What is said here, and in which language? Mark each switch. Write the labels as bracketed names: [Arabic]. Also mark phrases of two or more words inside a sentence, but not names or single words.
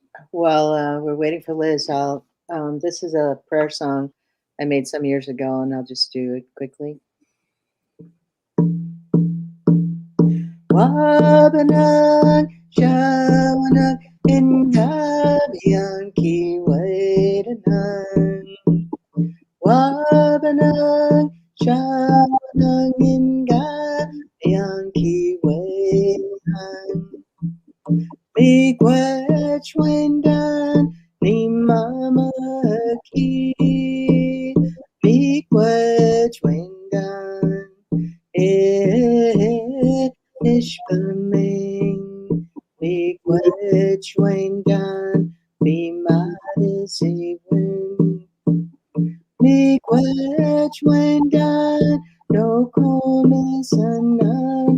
[English] while we're waiting for Lyz, this is a prayer song I made some years ago, and I'll just do it quickly. [Ojibwa] Wabanang, shawanang, ingabiang kiwadanang. Wabanang, shawanang, ingabiang kiwadanang. Miigwech wendan, ni mama ki. Miigwech wendan, ishpaming. Miigwech wendan, bimadisiwin. Miigwech wendan, no komisanan.